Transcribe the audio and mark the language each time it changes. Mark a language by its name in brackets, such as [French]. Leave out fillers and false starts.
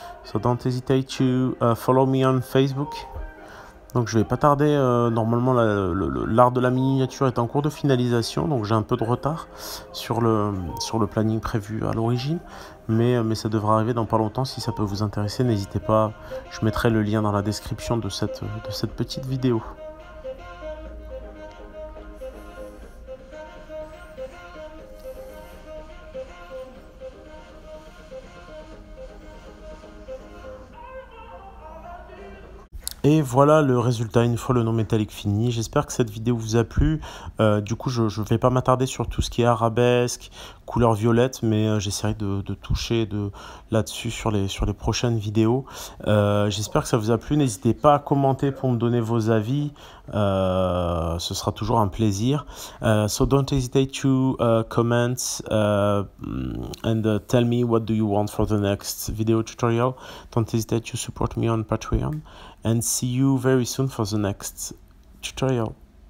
[English] So don't hesitate to follow me on Facebook. [French] Donc je vais pas tarder, normalement l'art de la miniature est en cours de finalisation, donc j'ai un peu de retard sur le planning prévu à l'origine, mais ça devrait arriver dans pas longtemps. Si ça peut vous intéresser, n'hésitez pas, je mettrai le lien dans la description de cette petite vidéo. Et voilà le résultat une fois le nom métallique fini. J'espère que cette vidéo vous a plu. Du coup, je ne vais pas m'attarder sur tout ce qui est arabesque, couleur violette, mais j'essaierai de toucher là-dessus sur les prochaines vidéos. J'espère que ça vous a plu. N'hésitez pas à commenter pour me donner vos avis. Ce sera toujours un plaisir. [English] So don't hesitate to comment and tell me what do you want for the next video tutorial. Don't hesitate to support me on Patreon. And see you very soon for the next tutorial.